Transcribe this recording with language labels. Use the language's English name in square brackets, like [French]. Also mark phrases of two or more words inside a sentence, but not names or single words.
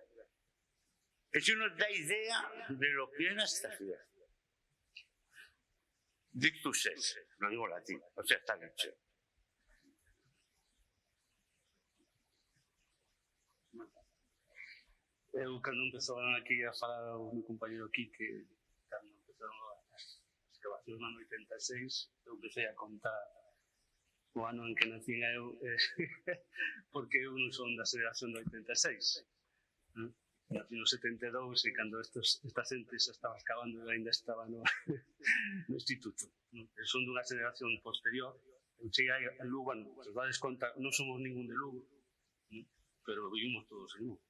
[Spanish] Eso nos da idea de lo que era esta ciudad. [Latin] Dictus es, [Spanish] lo digo latín, o sea, está hecho. [Galician] Cando empezaron aquí a falar o meu compañero aquí que cando empezaron as excavacións no ano 86 eu empecé a contar o ano en que nacín eu porque eu non son da xeración do 86 nací no 72 e cando esta xente xa estaba excavando e ainda estaba no instituto son dunha xeración posterior eu cheguei a Lugo, se os dades conta non somos ningún de Lugo pero vivimos todos en Lugo.